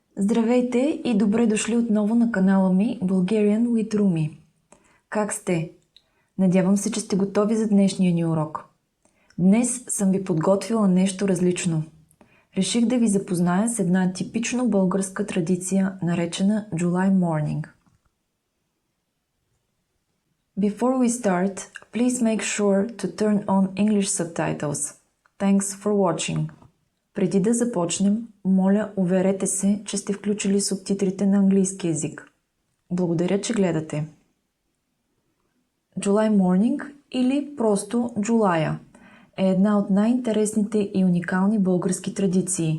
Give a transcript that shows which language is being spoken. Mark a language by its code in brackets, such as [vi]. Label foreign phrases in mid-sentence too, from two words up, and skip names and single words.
[bg] Здравейте и добре дошли отново на канала ми Bulgarian with Rumi. Как сте? Надявам се, че сте готови за днешния ни урок. Днес съм ви подготвила нещо различно. Реших да ви запозная с една типично българска традиция, наречена July Morning. [en] Before we start, please make sure to turn on English subtitles. Thanks for watching. [bg] Преди да започнем, моля, уверете се, че сте включили субтитрите на английски език. Благодаря, че гледате. July Morning или просто Джулая е една от най-интересните и уникални български традиции.